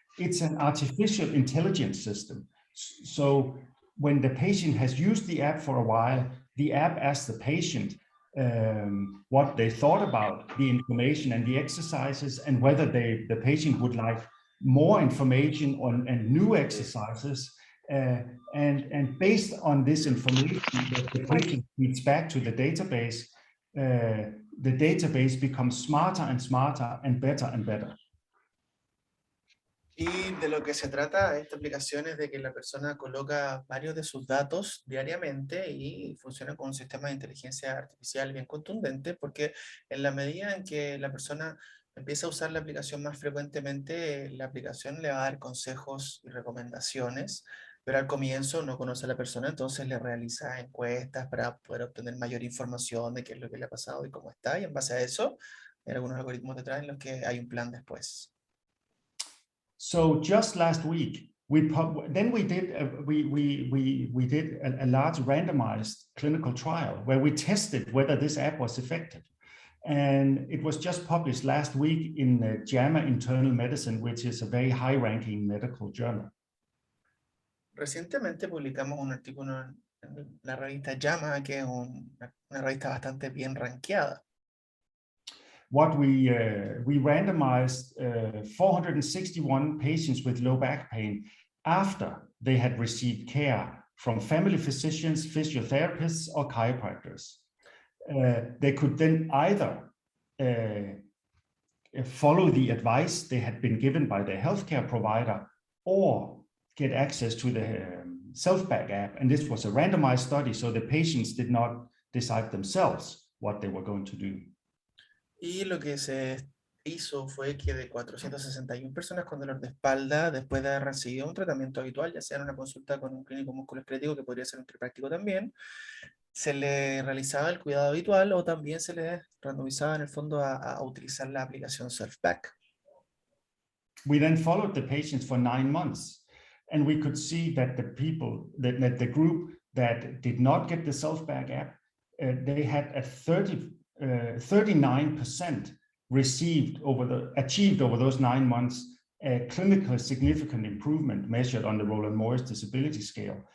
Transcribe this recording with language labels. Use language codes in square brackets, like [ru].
[en] It's an artificial intelligence system. So when the patient has used the app for a while, the app asks the patient what they thought about the information and the exercises, and whether the patient would like more information on and new exercises, and based on this information that the patient feeds back to the database becomes smarter and smarter and better. [es] Y de lo que se trata esta aplicación es de que la persona coloca varios de sus datos diariamente y funciona con un sistema de inteligencia artificial bien contundente, porque en la medida en que la persona empieza a usar la aplicación más frecuentemente, la aplicación le va a dar consejos y recomendaciones, pero al comienzo no conoce a la persona, entonces le realiza encuestas para poder obtener mayor información de qué es lo que le ha pasado y cómo está, y en base a eso hay algunos algoritmos detrás en los que hay un plan después. [en] So just last week, we did a large randomized clinical trial where we tested whether this app was effective. And it was just published last week in JAMA Internal Medicine, which is a very high-ranking medical journal. [es] Recientemente publicamos un artículo en la revista JAMA, que es una revista bastante bien rankeada. [en] What we randomized 461 patients with low back pain after they had received care from family physicians, physiotherapists, or chiropractors. They could then either follow the advice they had been given by their healthcare provider, or get access to the SelfBack app. And this was a randomized study, so the patients did not decide themselves what they were going to do. [es] Y lo que se hizo fue que de 461 personas con dolor de espalda, después de haber recibido un tratamiento habitual, ya sea en una consulta con un clínico musculoesquelético, que podría ser un quiropráctico también, se le realizaba el cuidado habitual, o también se le randomizaba en el fondo a utilizar la aplicación SelfBack. [en] We then followed the patients for 9 months, and we could see that the people, that the group that did not get the SelfBack app, they had a 39% achieved over those 9 months a clinically significant improvement measured on the Roland-Morris disability scale.